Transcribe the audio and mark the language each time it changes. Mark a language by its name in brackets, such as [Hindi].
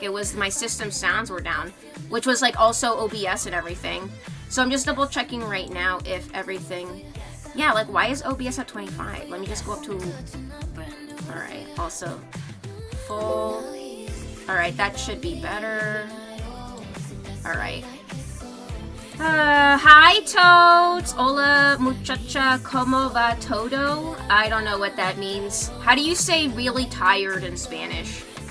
[English] It was my system sounds were down, which was like also OBS and everything. So I'm just double checking right now if everything... Yeah, like why is OBS at 25? Let me just go up to... Alright, also full. Alright, that should be better. Alright. Hi, Toads! [Spanish] Hola, muchacha, como va todo? [English] I don't know what that means. How do you say really tired in Spanish?